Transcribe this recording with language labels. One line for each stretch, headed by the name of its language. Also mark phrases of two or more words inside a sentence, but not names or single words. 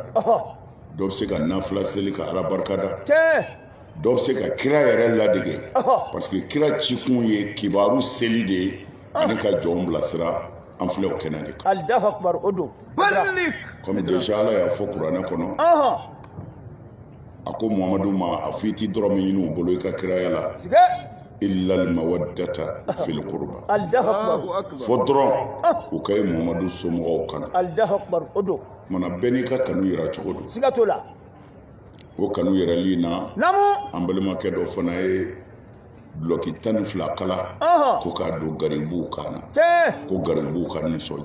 Bambara: dɔ bɛ se ka nafila seli ka ala barika da. dɔ bɛ se ka kira yɛrɛ ladege.
French: parce que
Bambara: kira cikun ye kibaru seli de ye ani ka jɔnw bilasira. an filɛ o kɛnɛ de kan.
Arabic: الله أكبر
Bambara: o don. Balik.
French: comme déjà
Bambara: ala y'a fɔ kuranɛ kɔnɔ. a ko muhamadu ma a fɔ i ti dɔrɔmɛ ɲini u bolo i ka kiraya la.
Arabic: إلا المودة في القربى. الله أكبر.
Bambara: fɔ dɔrɔn u ka ye muhamadu somɔgɔw kanu.
Arabic: الله أكبر
Bambara: o don. mana bɛɛ n'i ka kanu yira cogo don. Siga t'o la. o kanu yɛrɛli na. Naamu. an balimakɛ dɔ fana ye duloki 12 kala ko k'a don garibuw kan na. ko garibuw ka nisɔndiya.